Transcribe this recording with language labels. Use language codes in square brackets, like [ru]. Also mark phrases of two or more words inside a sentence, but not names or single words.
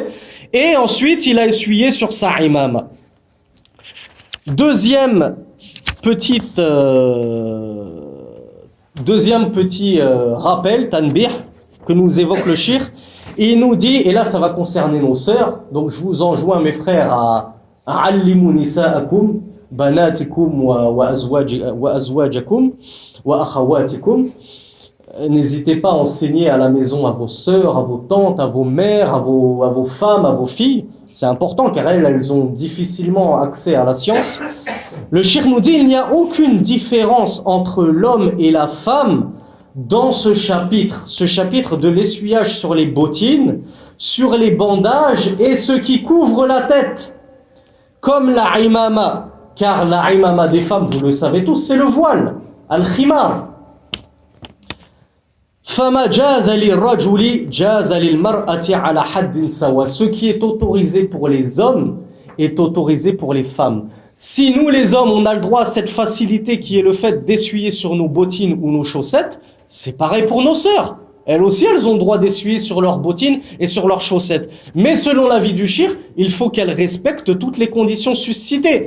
[fr] Et ensuite, il a essuyé sur sa imama. Deuxième petit rappel, tanbih, que nous évoque le shir, et il nous dit, et là ça va concerner nos sœurs, donc je vous enjoins mes frères à [ar] علموا نساءكم بناتكم وأزواجكم وأخواتكم. [fr] N'hésitez pas à enseigner à la maison à vos sœurs, à vos tantes, à vos mères, à vos femmes, à vos filles. C'est important car elles ont difficilement accès à la science. Le shir nous dit, il n'y a aucune différence entre l'homme et la femme dans ce chapitre de l'essuyage sur les bottines, sur les bandages et ce qui couvre la tête, comme la imama, car la imama des femmes, vous le savez tous, c'est le voile, al-khimar. [ar] فما جاز للرجل جاز للمرأة على حد سواء. [fr] Ce qui est autorisé pour les hommes est autorisé pour les femmes. Si nous les hommes, on a le droit à cette facilité qui est le fait d'essuyer sur nos bottines ou nos chaussettes, c'est pareil pour nos sœurs. Elles aussi, elles ont le droit d'essuyer sur leurs bottines et sur leurs chaussettes. Mais selon l'avis du shir, il faut qu'elles respectent toutes les conditions suscitées.